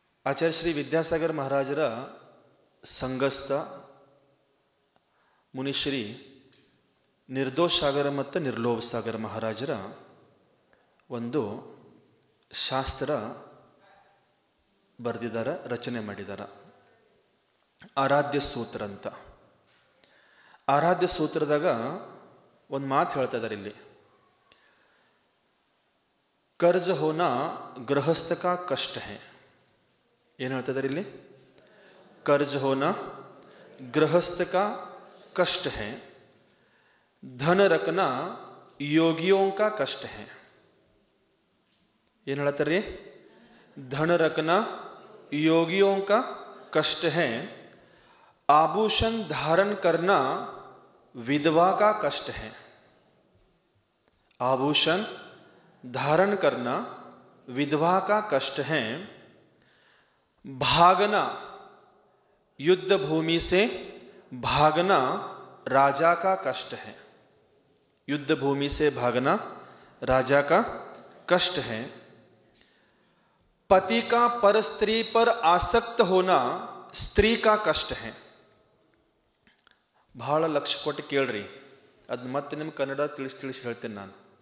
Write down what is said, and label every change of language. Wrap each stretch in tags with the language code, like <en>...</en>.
<kn>ಆಚಾರ್ಯ ಶ್ರೀ ವಿದ್ಯಾಸಾಗರ ಮಹಾರಾಜರ ಸಂಗಸ್ಥ ಮುನಿಶ್ರೀ ನಿರ್ದೋಷ ಸಾಗರ ಮತ್ತು ನಿರ್ಲೋಭ ಸಾಗರ ಮಹಾರಾಜರ ಒಂದು ಶಾಸ್ತ್ರ ಬರೆದಿದ್ದಾರೆ, ರಚನೆ ಮಾಡಿದ್ದಾರೆ. ಆರಾಧ್ಯ ಸೂತ್ರ ಅಂತ. ಆರಾಧ್ಯ ಸೂತ್ರದಾಗ ಒಂದು ಮಾತು ಹೇಳ್ತಾ ಇದ್ದಾರೆ ಇಲ್ಲಿ.</kn> <hi>कर्ज होना गृहस्थ का कष्ट है.</hi> <kn>ಏನು ಹೇಳ್ತಾ ಇದ್ದಾರೆ ಇಲ್ಲಿ?</kn> <hi>कर्ज होना गृहस्थ का कष्ट है, धन रखना योगियों का कष्ट है.</hi> <kn>ಏನು ಹೇಳ್ತಾರೆ?</kn> <hi>धन रखना योगियों का कष्ट है, आभूषण धारण करना विधवा का कष्ट है। आभूषण धारण करना विधवा का कष्ट है। भागना, युद्ध भूमि से भागना राजा का कष्ट है। युद्ध भूमि से भागना राजा का कष्ट है। पति का पर स्त्री पर आसक्त होना स्त्री का कष्ट है।</hi> <kn>ಬಹಳ ಲಕ್ಷ್ಯ ಕೊಟ್ಟು ಕೇಳ್ರಿ, ಅದು ಮತ್ತೆ ನಿಮ್ಗೆ ಕನ್ನಡ ತಿಳಿಸಿ ಹೇಳ್ತೇನೆ ನಾನು.</kn>